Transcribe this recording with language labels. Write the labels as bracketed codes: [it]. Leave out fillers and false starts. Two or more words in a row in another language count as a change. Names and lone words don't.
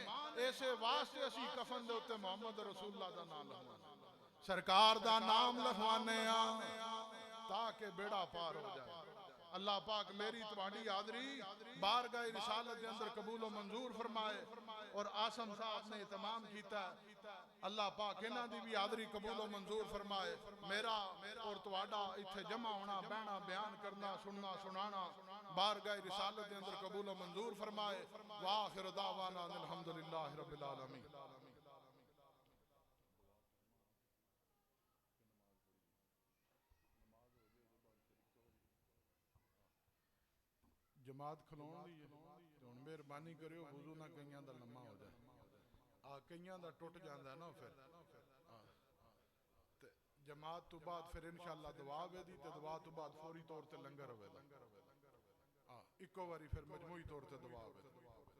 [pa] ایسے واسطے اسی کفن دے اوتے [ar] محمد رسول اللہ [pa] دا نام لکھوانے, سرکار دا نام لکھوانے تاکہ بیڑا پار ہو جائے. اللہ پاک میری تمہاری حاضری بارگاہ رسالت دے اندر قبول و منظور فرمائے. اور آسم صاحب نے اہتمام کیتا ہے, اللہ پاک انہاں دی بھی حاضری قبول و منظور فرمائے. میرا اور تواڈا ایتھے جمع ہونا بہنا بیان کرنا سننا سنانا بارگاہ رسالت دے اندر قبول و منظور فرمائے. [ar] وآخر دعوانا الحمدللہ رب العالمین. [pa] جماعت کھلون دی ہن مہربانی کریو وضو نہ کئیاں دا لمحہ ہو جائے, کئیاں دا ٹوٹ جاندا ہے نا پھر جماعت تو بعد پھر انشاءاللہ دعا وے دی تے دعا تو بعد فوری طور تے لنگر ہوے دا, اکو واری پھر مجموعی طور تے دعا ہوے.